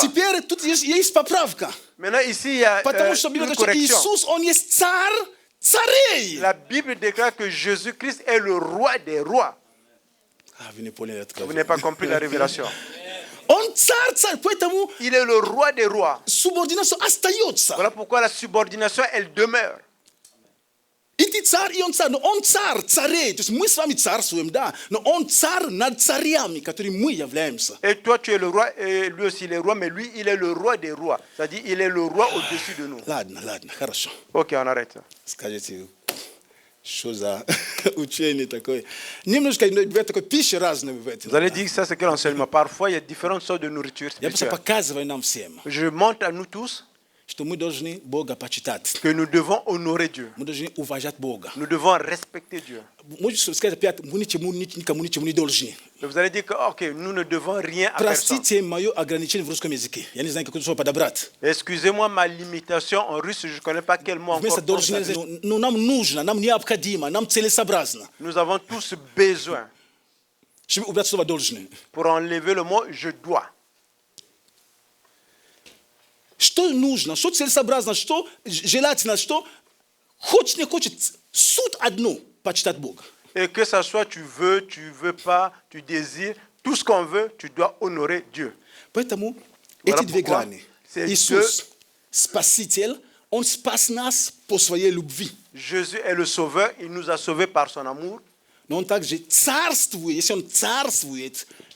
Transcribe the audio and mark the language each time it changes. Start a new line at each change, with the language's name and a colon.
Russian: Теперь тут есть поправка.
French: Maintenant, ici, il y a
Russian: Потому что Библия
French: une
Russian: говорит, что
French: correction.
Russian: Иисус, Он есть царь царей.
French: La Bible déclare que Jésus-Christ est le roi des rois.
Russian: Вы не поняли
French: Vous
Russian: откровение.
French: n'avez pas compris la révélation.
Russian: Он царь, поэтому
French: Il est le roi des rois.
Russian: субординация остается.
French: Voilà pourquoi la subordination, elle demeure.
Russian: И ты царь, и он царь. Но он царь царей. То есть мы с вами царствуем, да. Но он царь над царями, которыми мы являемся.
French: Et toi, tu es le roi, et lui aussi, il est roi, mais lui, il est le roi des rois. C'est-à-dire, il est le roi au-dessus de nous.
Russian: Ладно, хорошо.
French: Ok, on arrête.
Russian: Скажите, что за учение такое? Немножко бывает такой пищи разные в этом.
French: Vous allez dire que ça, c'est quel enseignement? Parfois, il y a différentes sortes de nourriture
Russian: Я просто
French: spirituelle.
Russian: показываю нам всем,
French: Je montre à nous tous
Russian: что мы должны Бога почитать.
French: que nous devons honorer Dieu.
Russian: Мы должны уважать Бога.
French: Nous devons respecter Dieu.
Russian: Можете сказать опять, мы никому ничего не должны.
French: Et vous allez dire que, ok, nous ne devons rien à personne.
Russian: Простите мое ограничение в русском языке. Я не знаю, какое слово подобрать.
French: Excusez-moi ma limitation en russe, je ne connais pas quel mot
Russian: Вместо
French: encore.
Russian: должны, ну нам нужно, нам необходимо, нам целесообразно.
French: Nous avons tous besoin
Russian: Чтобы убрать слово должны.
French: pour enlever le mot je dois.
Russian: Что нужно, что целесообразно, что желательно, что хочет, не хочет, суть одну, почитать Бога.
French: Et que ça soit tu veux pas, tu désires, tout ce qu'on veut, tu dois honorer Dieu.
Russian: Поэтому
French: Voilà
Russian: эти две
French: pourquoi
Russian: грани.
French: ces
Russian: Иисус, Спаситель, Он спас нас по своей любви.
French: Jésus est le sauveur, il nous a sauvés par son amour.
Russian: Но Он также царствует, если Он царствует,